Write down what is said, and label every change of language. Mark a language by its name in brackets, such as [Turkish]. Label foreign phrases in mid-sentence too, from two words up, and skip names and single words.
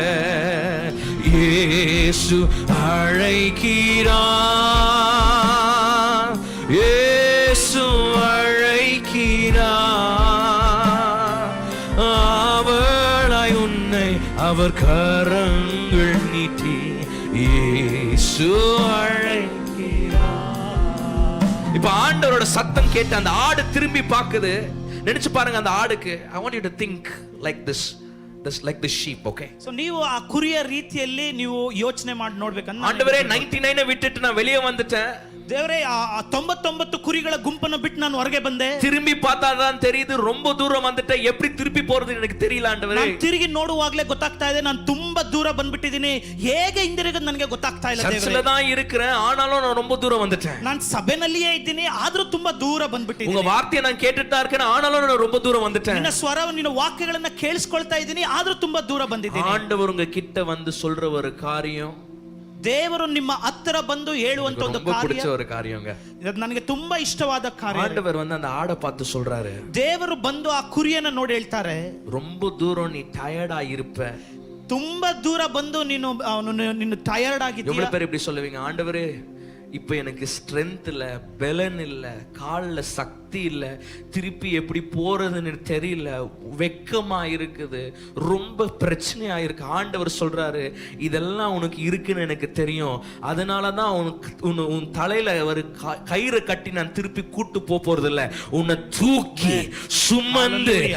[Tamil] இயேசு அழைக்கிறார், இயேசு அழைக்கிறார், அவளாய் உன்னை அவர் கரங்கள் நீட்டி இயேசு அழைக்கிறார். இப்ப ஆண்டவரோட சத்தம் கேட்டு அந்த ஆடு திரும்பி பார்க்குது. நினைச்சு பாருங்க, அந்த ஆடுக்கு [English] I want you to think like this like the sheep, okay? [Kannada] ಸೊ ನೀವು ಆ ಕುರಿಯ ರೀತಿಯಲ್ಲಿ ನೀವು ಯೋಚನೆ ಮಾಡಿ ನೋಡ್ಬೇಕನ್ನ. [Tamil] ஆண்டவரே 99 விட்டுட்டு நான் வெளியே வந்துட்டேன். [Kannada] ದೇವರೇ, ಆ 99 ಕುರಿಗಳ ಗುಂಪನ್ನು ಬಿಟ್ಟು ನಾನು ಹೊರಗೆ ಬಂದೆ. [Tamil] திரும்பி பார்த்தாதான் தெரியுது ரொம்ப தூரம் வந்துட்டேன், எப்படி திருப்பி போறது எனக்கு தெரியல ஆண்டவரே. [Kannada] ನಾನು ತಿರುಗಿ ನೋಡುವಾಗಲೇ ಗೊತ್ತಾಗ್ತಾ ಇದೆ ನಾನು ತುಂಬಾ ದೂರ ಬಂದ್ಬಿಟ್ಟಿದ್ದೀನಿ, ಹೇಗೆ ಹಿಂದಿರುಗೋದು ನನಗೆ ಗೊತ್ತಾಗ್ತಾ ಇಲ್ಲ. [Tamil] சர்ச்சில தான் இருக்கிறேன், ஆனாலும் நான் ரொம்ப தூரம் வந்துட்டேன். [Kannada] ನಾನು ಸಭೆನಲ್ಲಿಯೇ ಇದ್ದೀನಿ, ಆದ್ರೂ ತುಂಬಾ ದೂರ ಬಂದ್ಬಿಟ್ಟಿದ್ದೀನಿ. [Tamil] உங்க வார்த்தையை நான் கேட்டுட்டு தான் இருக்கேன், ஆனாலும் நான் ரொம்ப தூரம் வந்துட்டேன். [Kannada] ನಿನ್ನ ಸ್ವರ, ನಿನ್ನ ವಾಕ್ಯಗಳನ್ನ ಕೇಳಿಸ್ಕೊಳ್ತಾ ಇದ್ದೀನಿ, ಆದ್ರೂ ತುಂಬಾ ದೂರ ಬಂದಿದ್ದೀನಿ. [Tamil] ஆண்டவர் உங்க கிட்ட வந்து சொல்ற ஒரு காரியம், [Kannada] ದೇವರು ನಿಮ್ಮ ಹತ್ತಿರ ಬಂದು ಹೇಳುವಂತ ಒಂದು [Tamil] ரொம்ப [Kannada] ಕಾರ್ಯ, [Tamil] பிடிச்ச ஒரு காரியங்க. [Kannada] ಇದು ನನಗೆ ತುಂಬಾ ಇಷ್ಟವಾದ ಕಾರ್ಯ. [Tamil] ஆண்டவர் வந்து அந்த ஆடை பார்த்து சொல்றாரு, [Kannada] ದೇವರು ಬಂದು ಆ ಕುರಿಯನ್ನ ನೋಡಿ ಹೇಳ್ತಾರೆ, [Tamil] ரொம்ப தூரம் நீ டயர்டா இருப்ப. [Kannada] ತುಂಬಾ ದೂರ ಬಂದು ನೀನು ಟಯರ್ಡ್ ಆಗಿದ್ದೀಯ. [Tamil] எவ்வளவு பேர் இப்படி சொல்லுவீங்க, ஆண்டவரே இப்ப எனக்கு ஸ்ட்ரென்த் இல்ல, பலன் இல்ல, கால்ல சக்தி இல்ல, திருப்பி எப்படி போறதுன்னு தெரியல, வெக்கமா இருக்குது, ரொம்ப பிரச்சனையா இருக்கு. ஆண்டவர் சொல்றாரு, இதெல்லாம் உனக்கு இருக்குன்னு எனக்கு தெரியும், அதனாலதான் உன் தலையில ஒரு கயிறை கட்டி நான் திருப்பி கூட்டு போறது இல்ல, உன்னை தூக்கி சுமந்து.